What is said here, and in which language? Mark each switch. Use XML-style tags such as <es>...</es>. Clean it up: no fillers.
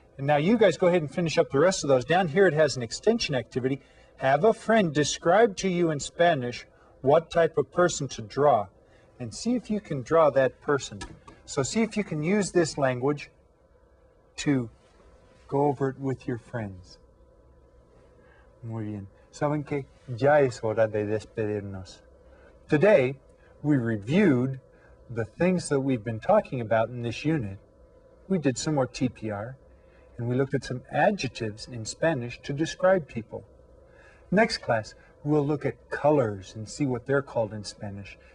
<en>And now you guys go ahead and finish up the rest of those. Down here it has an extension activity. Have a friend describe to you in Spanish what type of person to draw. And see if you can draw that person. So see if you can use this language to go over it with your friends.</en> <es>Muy bien. ¿Saben qué? Ya es hora de despedirnos.</es> <en>Today, we reviewed the things that we've been talking about in this unit. We did some more TPR, and we looked at some adjectives in Spanish to describe people. Next class, we'll look at colors and see what they're called in Spanish.</en>